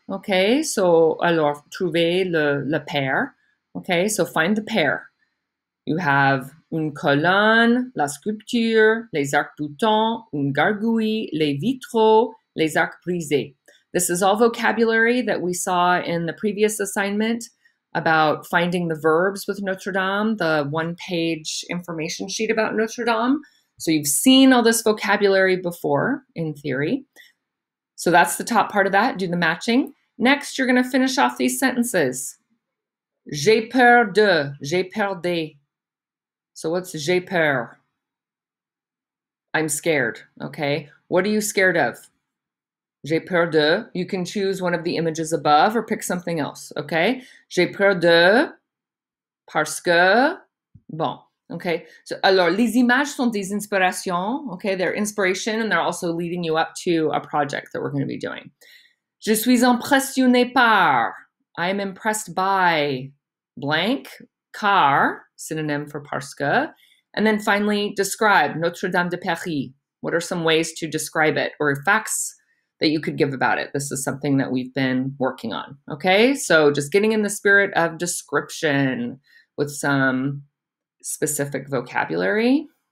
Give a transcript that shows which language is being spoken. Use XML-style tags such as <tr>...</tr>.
<en>Okay, so</en> <fr>alors trouver le pair.</fr> <en>Okay, so find the pair. You have</en> <fr>une colonne, la sculpture, les arcs-boutants, une gargouille, les vitraux, les arcs brisés.</fr> <en>This is all vocabulary that we saw in the previous assignment about finding the verbs with Notre Dame, the one-page information sheet about Notre Dame. So you've seen all this vocabulary before in theory. So that's the top part of that, do the matching. Next, you're going to finish off these sentences.</en> <fr>J'ai peur de, j'ai peur des.</fr> <en>So what's</en> <fr>j'ai peur?</fr> <en>I'm scared, okay? What are you scared of?</en> <fr>J'ai peur de.</fr> <en>You can choose one of the images above or pick something else, okay?</en> <fr>J'ai peur de parce que, bon, okay? So, alors, les images sont des inspirations, okay?</fr> <en>They're inspiration and they're also leading you up to a project that we're going to be doing.</en> <fr>Je suis impressionné par.</fr> <en>I am impressed by blank, car, synonym for parce que. And then finally, describe Notre Dame de Paris. What are some ways to describe it or facts that you could give about it? This is something that we've been working on, okay? So just getting in the spirit of description with some specific vocabulary.</en>